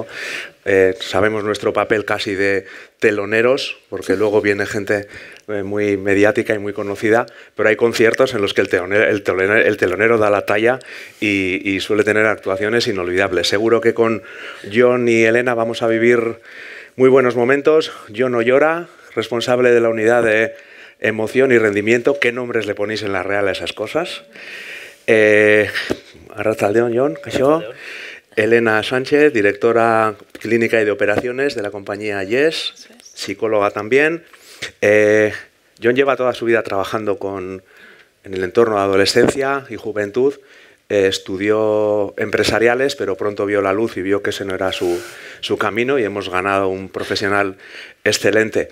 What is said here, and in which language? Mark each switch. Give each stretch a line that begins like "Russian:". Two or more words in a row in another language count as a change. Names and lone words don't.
Spanish: Sabemos nuestro papel casi de teloneros, porque luego viene gente muy mediática y muy conocida, pero hay conciertos en los que el telonero da la talla y suele tener actuaciones inolvidables. Seguro que con Jon y Elena vamos a vivir muy buenos momentos. Jon Ollora, responsable de la unidad de emoción y rendimiento. ¿Qué nombres le ponéis en la Real a esas cosas?
Basque: Arratsaldeon, Jon, kaixo.
Spanish: Elena Sánchez, directora clínica y de operaciones de la compañía YES, psicóloga también. Jon lleva toda su vida trabajando en el entorno de adolescencia y juventud. Estudió empresariales, pero pronto vio la luz y vio que ese no era su camino, y hemos ganado un profesional excelente.